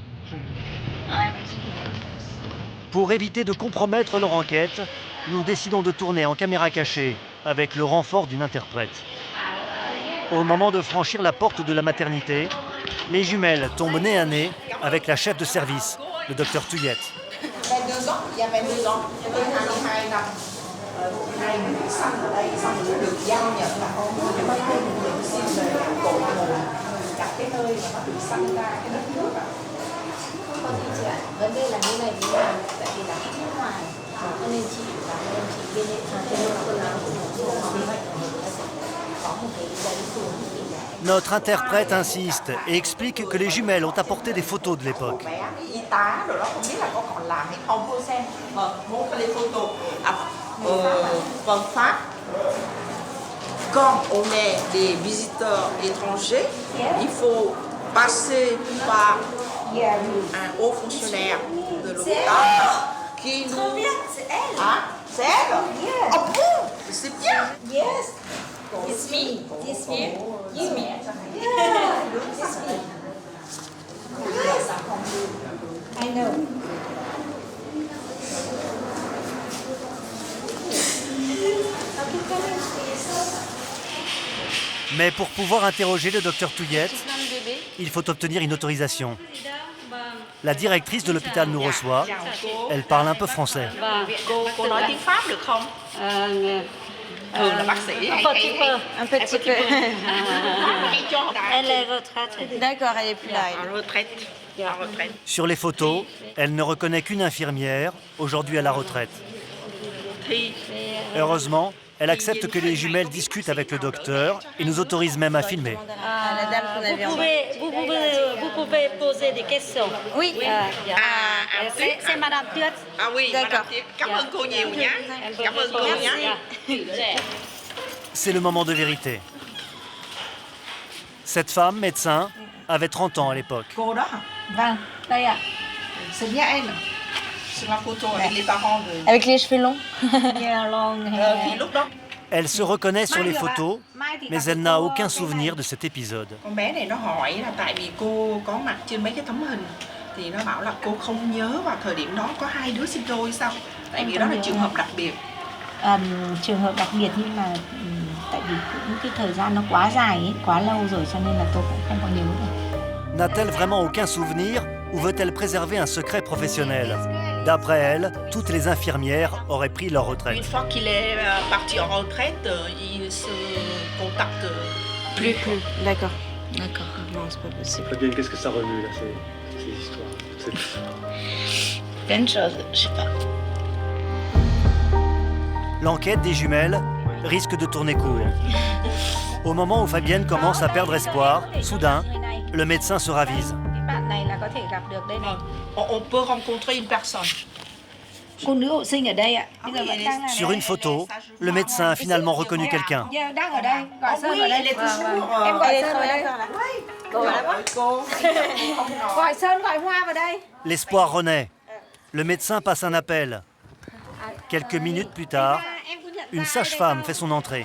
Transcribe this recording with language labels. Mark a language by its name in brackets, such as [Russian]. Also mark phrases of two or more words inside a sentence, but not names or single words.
[French] Pour éviter de compromettre leur enquête, nous décidons de tourner en caméra cachée avec le renfort d'une interprète. Au moment de franchir la porte de la maternité, les jumelles tombent nez à nez avec la chef de service, le docteur Tuyet. 22 ans, il y a 22 ans, il y a 22 năm. [Vietnamese] Hai người sanh ở đây xong rồi được giao nhận là con để bắt đầu được xin về cội nguồn đặt cái nơi mà nó được sanh ra cái đất nước ạ. Con thì chị ạ, vấn đề là như này tại vì là khách nước ngoài cho nên chị cảm ơn chị bên có một cái giấy xuống. [French] Notre interprète insiste et explique que les jumelles ont apporté des photos de l'époque. [Vietnamese] Y tá rồi đó không biết là có còn làm hay không cô xem. Một cái [French] photo en [Vietnamese] Pháp. [French] Quand on est des visiteurs étrangers, il faut passer par un haut fonctionnaire de l'hôpital qui nous... Ah, c'est elle? Oh bon, c'est bien. [English] Yes. It's me. It's me. It's me. Yeah. It's me. Yes. I know. [French] Mais pour pouvoir interroger le docteur Tuyet, il faut obtenir une autorisation. La directrice de l'hôpital nous reçoit. Elle parle un peu français. [Vietnamese] Cô nói tiếng Pháp được không? Thường là bác sĩ [French] Un petit peu. Elle est retraite. D'accord, elle est plus là. En retraite. En retraite. Sur les photos, elle ne reconnaît qu'une infirmière, aujourd'hui à la retraite. Heureusement, elle accepte que les jumelles discutent avec le docteur et nous autorise même à filmer. La dame qu'on avait en bas. Vous pouvez poser des questions. Oui. C'est Madame Tuyet. Ah oui, d'accord. [Vietnamese] Cảm ơn cô nhiều nhé. Cảm ơn cô nhé. [French] C'est le moment de vérité. Cette femme, médecin, avait 30 ans à l'époque. [Vietnamese] Cô đó hả? Vâng, đây ạ. [French] C'est bien elle. C'est ma photo avec les parents de... Avec les cheveux longs. [Vietnamese] Thì lúc đó [French] Elle se reconnaît sur les photos, mais elle n'a aucun souvenir de cet épisode. [Vietnamese] con bé này nó hỏi là tại vì cô có mặt trên mấy cái tấm hình thì nó bảo là cô không nhớ vào thời điểm đó có hai đứa sinh đôi sao? Tại vì đó là trường hợp đặc biệt. Trường hợp đặc biệt nhưng mà tại vì cũng cái thời gian nó quá dài ấy, quá lâu rồi cho nên là tôi cũng không có nhớ được. [French] N'a-t-elle vraiment aucun souvenir ou veut-elle préserver un secret professionnel? D'après elle, toutes les infirmières auraient pris leur retraite. Une fois qu'il est parti en retraite, il se contacte plus. D'accord. D'accord. Non, c'est pas possible. Fabienne, qu'est-ce que ça remue là, ces histoires? Plein de choses, je sais pas. L'enquête des jumelles risque de tourner court. Au moment où Fabienne commence à perdre espoir, soudain, le médecin se ravise. [Vietnamese] Bạn này là có thể gặp được đây này. [French] On peut rencontrer une personne. [Vietnamese] Cô nữ hộ sinh ở đây ạ. Bây giờ vẫn đang là [French] Sur une photo, le médecin a finalement reconnu quelqu'un. [Vietnamese] Giờ đang ở đây, gọi Sơn ở đây. Em gọi Sơn vào đây. Gọi Sơn, gọi Hoa vào đây. [French] L'espoir renaît. Le médecin passe un appel. Quelques minutes plus tard, une sage-femme fait son entrée.